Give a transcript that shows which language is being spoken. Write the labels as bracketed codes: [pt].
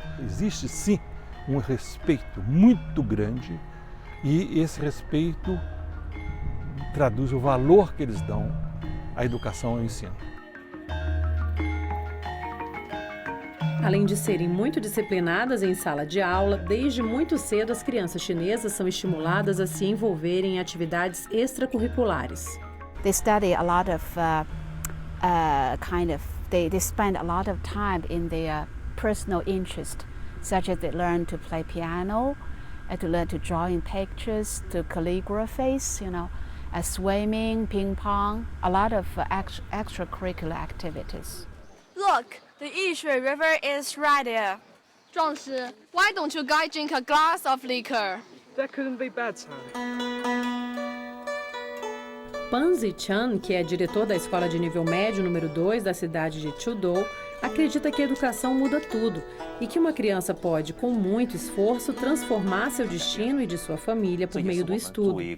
[pt] Existe, sim, um respeito muito grande e esse respeito traduz o valor que eles dão à educação e ao ensino. Além de serem muito disciplinadas em sala de aula, desde muito cedo as crianças chinesas são estimuladas a se envolverem em atividades extracurriculares. [en] They study a lot of they spend a lot of time in their personal interest, such as they learn to play piano, to learn to draw in pictures, to calligraphies, swimming, ping pong, a lot of extracurricular activities. Look, the Yishui River is right there. 壮士, why don't you guys drink a glass of liquor? That couldn't be bad, [pt] Pan Zichan, que é diretor da Escola de Nível Médio número 2 da cidade de Chudou, acredita que a educação muda tudo e que uma criança pode, com muito esforço, transformar seu destino e de sua família por meio do estudo.